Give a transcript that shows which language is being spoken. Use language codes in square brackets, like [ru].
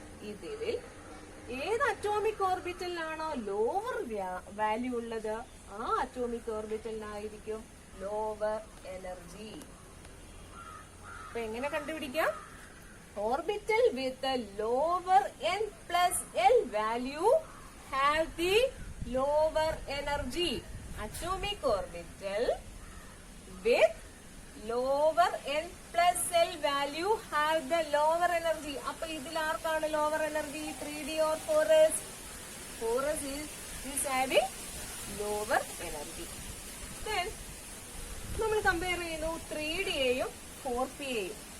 [ml] ഇതിൽ ഏത് atomic ഓർബിറ്റലിനാണോ lower value ഉള്ളത് ആ അറ്റോമിക് ഓർബിറ്റലിനായിരിക്കും ലോവർ എനർജി. അപ്പൊ എങ്ങനെ കണ്ടുപിടിക്കാം? [en] Orbital with lower n+l value have the lower energy. Atomic orbital with lower n+l value have the lower energy. [ml] അപ്പൊ ഇതിൽ ആർക്കാണ് lower energy? [en] 3D or 4s? 4s is having lower energy. [ml] Then നമ്മൾ compare ചെയ്യുന്നു 3Dയെയും 4Pയെയും.